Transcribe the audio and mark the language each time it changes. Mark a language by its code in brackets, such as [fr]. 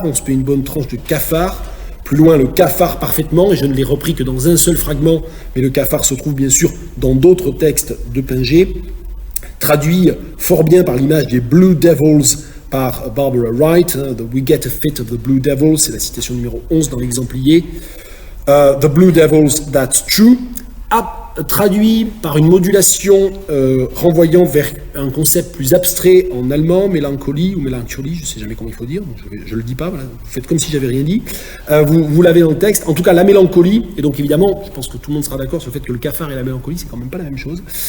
[fr] On se fait une bonne tranche de cafard. Plus loin, le cafard parfaitement, et je ne l'ai repris que dans un seul fragment, mais le cafard se trouve bien sûr dans d'autres textes de Pinget, traduit fort bien par l'image des Blue Devils par Barbara Wright. [en] We get a fit of the Blue Devils, [fr] c'est la citation numéro 11 dans l'exemplier. [en] The Blue Devils, that's true. [fr] Traduit par une modulation renvoyant vers un concept plus abstrait en allemand, mélancolie ou mélancolie, je ne sais jamais comment il faut dire, je ne le dis pas, voilà. Vous faites comme si j'avais rien dit. Vous l'avez dans le texte, en tout cas la mélancolie, et donc évidemment, je pense que tout le monde sera d'accord sur le fait que le cafard et la mélancolie, c'est quand même pas la même chose.